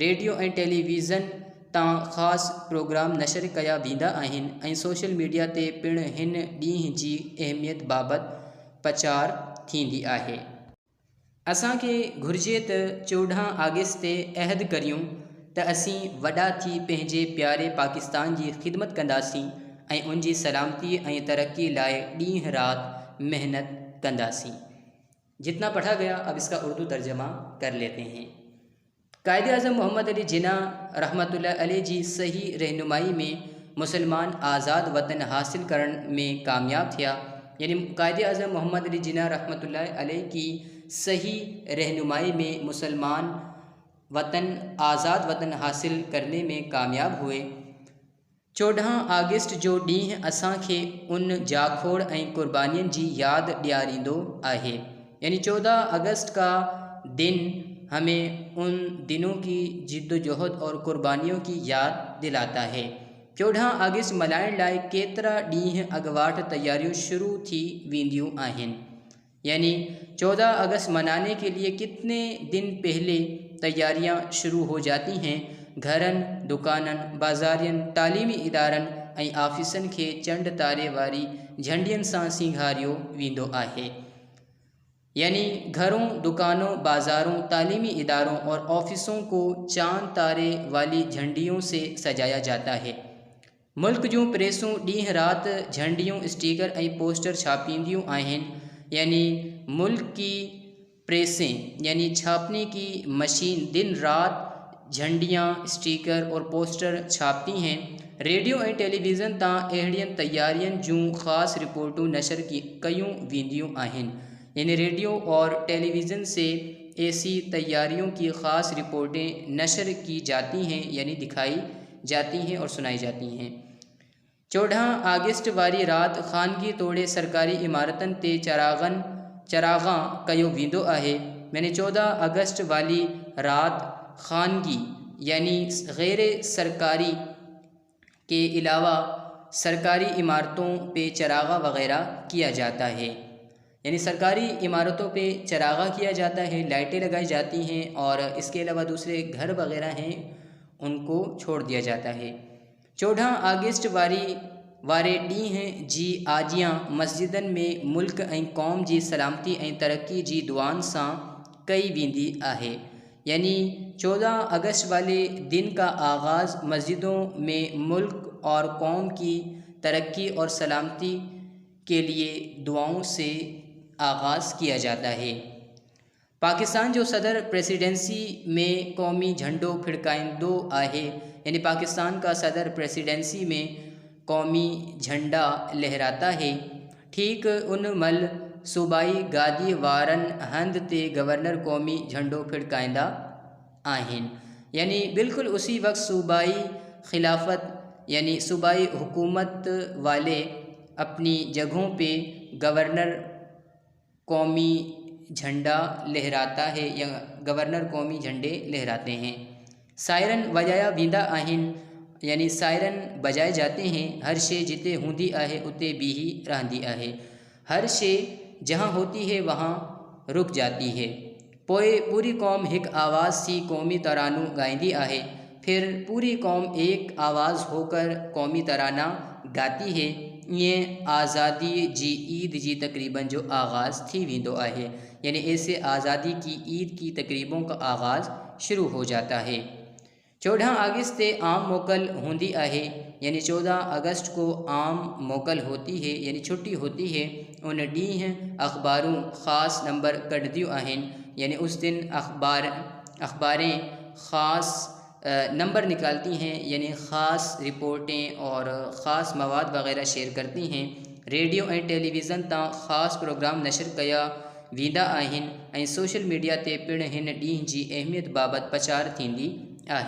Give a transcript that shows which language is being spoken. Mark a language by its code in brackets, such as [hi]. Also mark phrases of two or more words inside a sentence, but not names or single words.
[sd] रेडियो ऐं टेलीविज़न तां ख़ासि प्रोग्राम नशर कया वेंदा आहिनि ऐं [en] social media [sd] ते पिणु हिन ॾींहुं जी अहमियत बाबति प्रचार थींदी आहे। असांखे घुर्जे त 14 अगस्त ते अहद करियूं त असीं वॾा थी पंहिंजे प्यारे पाकिस्तान जी ख़िदमत कंदासीं ऐं उन जी सलामती ऐं तरक्की लाइ ॾींहुं राति मेहनत कंदासीं। [ur] جتنا پڑھا گیا اب اس کا اردو ترجمہ کر لیتے ہیں. [sd] कायदे आज़म मोहम्मद अली जिन्ना रहमतुल्लाह अलैह जी सही रहनुमाई में मुसलमान आज़ाद वतन हासिल करने में कामयाब थिया। [ur] یعنی قائدِ اعظم محمد علی جناح رحمۃ اللہ علیہ کی صحیح رہنمائی میں مسلمان آزاد وطن حاصل کرنے میں کامیاب ہوئے. [sd] 14 अगस्त जो ॾींहुं असांखे उन जाखोड़ ऐं क़ुर्बानियुनि जी यादि ॾियारींदो आहे। [ur] یعنی 14 اگست کا دن ہمیں ان دنوں کی جدوجہد اور قربانیوں کی یاد دلاتا ہے. [sd] 14 अगस्त मल्हाइण लाइ केतिरा ॾींहं अॻुवाट तैयारियूं शुरू थी वेंदियूं आहिनि। [ur] یعنی 14 اگست منانے کے لیے کتنے دن پہلے تیاریاں شروع ہو جاتی ہیں. [sd] घरनि, दुकाननि, बाज़ारियुनि, तालीमी इदारनि ऐं ऑफिसनि खे चंड तारे वारी झंडियुनि सां सिंगारियो वेंदो आहे। [ur] یعنی گھروں، دکانوں، بازاروں، تعلیمی اداروں اور آفسوں کو چاند تارے والی جھنڈیوں سے سجایا جاتا ہے. [sd] मुल्क जूं प्रेसूं ॾींहुं राति झंडियूं, स्टिकर ऐं पोस्टर छापींदियूं आहिनि। [ur] یعنی ملک کی پریسیں یعنی چھاپنے کی مشین دن رات جھنڈیاں، اسٹیکر اور پوسٹر چھاپتی ہیں. [sd] रेडियो ऐं टेलीविज़न तां अहिड़ियुनि तैयारियुनि जूं ख़ासि रिपोर्टूं नशर कयूं वेंदियूं आहिनि। [ur] یعنی ریڈیو اور ٹیلی ویژن سے ایسی تیاریوں کی خاص رپورٹیں نشر کی جاتی ہیں، یعنی دکھائی جاتی ہیں اور سنائی جاتی ہیں. [sd] 14 अगस्त वारी रात ख़ानगी तोड़े सरकारी इमारतन ते चरागां कयो वेंदो आहे। [ur] یعنی 14 اگست والی رات خانگی یعنی غیر سرکاری کے علاوہ سرکاری عمارتوں پہ چراغاں وغیرہ کیا جاتا ہے. یعنی سرکاری عمارتوں پہ چراغاں کیا جاتا ہے، لائٹیں لگائی جاتی ہیں اور اس کے علاوہ دوسرے گھر وغیرہ ہیں ان کو چھوڑ دیا جاتا ہے. [sd] 14 अगस्त वारे ॾींहुं जी आजियां मस्जिदनि में मुल्क ऐं क़ौम जी सलामती ऐं तरक्की जी दुआनि सां कई वेंदी आहे। [ur] یعنی 14 اگست والے دن کا آغاز مسجدوں میں ملک اور قوم کی ترقی اور سلامتی کے لیے دعاؤں سے آغاز کیا جاتا ہے. [sd] पाकिस्तान जो सदर प्रेसिडेंसी में कौमी झंडो फड़काईंदो आहे। [ur] یعنی پاکستان کا صدر پریزیڈنسی میں قومی جھنڈا لہراتا ہے. [sd] ठीक उन मल सूबाई गादी वारनि हंधि ते गवर्नर कौमी झंडो फड़काईंदा आहिनि। [ur] یعنی بالکل اسی وقت صوبائی خلافت یعنی صوبائی حکومت والے اپنی جگہوں پہ گورنر قومی جھنڈا لہراتا ہے یا گورنر قومی جھنڈے لہراتے ہیں. [sd] सायरन वजाया वेंदा आहिनि। [ur] یعنی سائرن بجائے جاتے ہیں. [sd] हर शे जिते हूंदी आहे उते बीही रहंदी आहे। [ur] ہر شے جہاں ہوتی ہے وہاں رک جاتی ہے. [sd] पोइ पूरी कौम एक आवाज़ सी कौमी तरानो गाईंदी आहे। [ur] پھر پوری قوم ایک آواز ہو کر قومی ترانہ گاتی ہے. [sd] ये आज़ादी जी ईद जी तकरीबन जो आगाज़ थी वेंदो आहे। [ur] یعنی ایسے آزادی کی عید کی تقریبوں کا آغاز شروع ہو جاتا ہے. [sd] 14 अगस्त ते आम मोकल होंदी आहे। [ur] یعنی 14 اگست کو عام موکل ہوتی ہے یعنی چھٹی ہوتی ہے. [sd] उन ॾींहुं अखबारूं ख़ास नंबर कढंदियूं आहिनि। [ur] یعنی اس دن اخباریں خاص نمبر نکالتی ہیں یعنی خاص رپورٹیں اور خاص مواد وغیرہ شیئر کرتی ہیں. [sd] रेडियो ऐं टेलीविज़न तां ख़ास प्रोग्राम नशर कया वेंदा आहिनि ऐं [en] social media [sd] ते पिणु हिन ॾींहं जी अहमियत बाबति प्रचार थींदी आहे।